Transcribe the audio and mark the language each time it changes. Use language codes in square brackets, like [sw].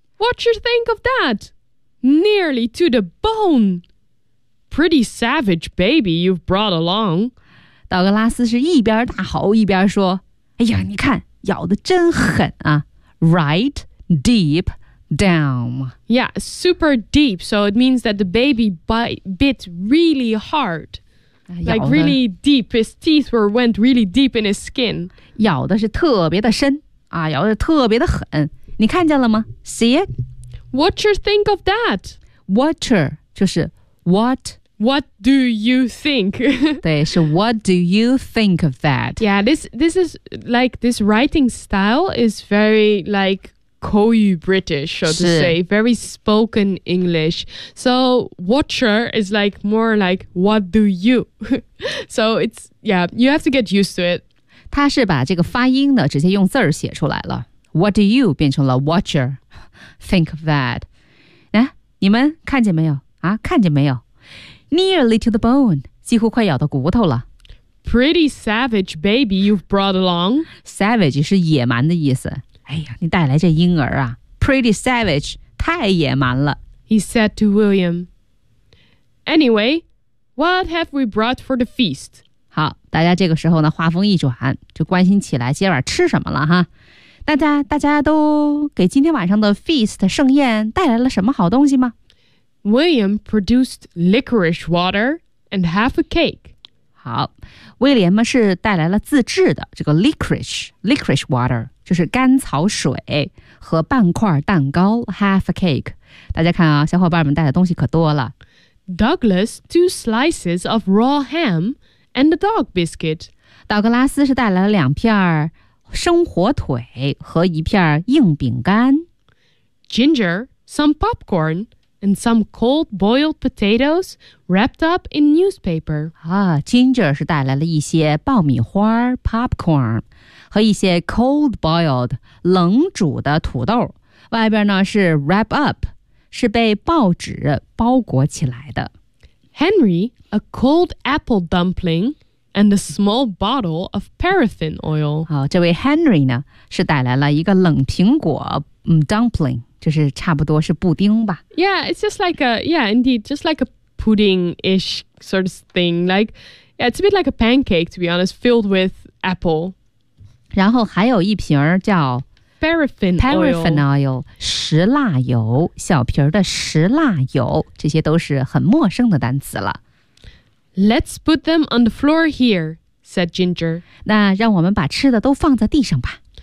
[en] What you think of that? Nearly to the bone. Pretty savage baby you've brought along. [zh] 道格拉斯是一边大吼一边说，哎呀，你看，咬得真狠啊。 [en] Right deep down. Yeah, super deep. So it means that the baby bit really hard. Like really deep. His teeth went really deep in his skin. [zh] 咬的是特别的深啊，咬的特别的狠。你看见了吗？ [en] See it? What you think of that? [zh] Watcher 就是 what? [en] What do you think? [zh] 对，是 [en] what do you think of that? Yeah, this is like this writing style is very like [zh] 口语 [en] British, so to say, very spoken English. So watcher is like more like what do you? So it's, yeah, you have to get used to it. [zh] 他是把这个发音呢直接用字儿写出来了。 [en] What do you [zh] 变成了 [en] watcher? Think of that. [zh] 来，你们看见没有？啊，看见没有？ [en] Nearly to the bone, [zh] 几乎快咬到骨头了。 [en] Pretty savage baby you've brought along. [zh] Savage 是野蛮的意思。哎呀，你带来这婴儿啊。 [en] Pretty savage, [zh] 太野蛮了。 [en] He said to William. Anyway, what have we brought for the feast? [zh] 好，大家这个时候呢，话锋一转，就关心起来今晚吃什么了哈。大家都给今天晚上的 feast 盛宴带来了什么好东西吗？ [en] William produced licorice water and half a cake. [zh] 好，威廉嘛是带来了自制的这个 licorice water， 就是甘草水和半块蛋糕 [en] half a cake。 [zh] 大家看啊，小伙伴们带的东西可多了。 [en] Douglas two slices of raw ham and a dog biscuit。 [zh] 道格拉斯是带来了两片生火腿和一片硬饼干。 [en] Ginger some popcorn。 And some cold boiled potatoes wrapped up in newspaper. [zh] Ginger 是带来了一些爆米花 popcorn, 和一些 [en] cold boiled, [zh] 冷煮的土豆。外边呢是 wrap up, 是被报纸包裹起来的。 [en] Henry, a cold apple dumpling, and a small bottle of paraffin oil. [zh] 这位 Henry 呢是带来了一个冷苹果 dumpling。就是差不多是布丁吧。 [en] Yeah, it's just like a, yeah, indeed, just like a pudding-ish sort of thing. Like, yeah, it's a bit like a pancake, to be honest, filled with apple. [zh] 然后还有一瓶叫 [en] Paraffin oil, [zh] 石蜡油，小瓶的石蜡油，这些都是很陌生的单词了。 [en] Let's put them on the floor here, said Ginger. [zh] 那让我们把吃的都放在地上吧。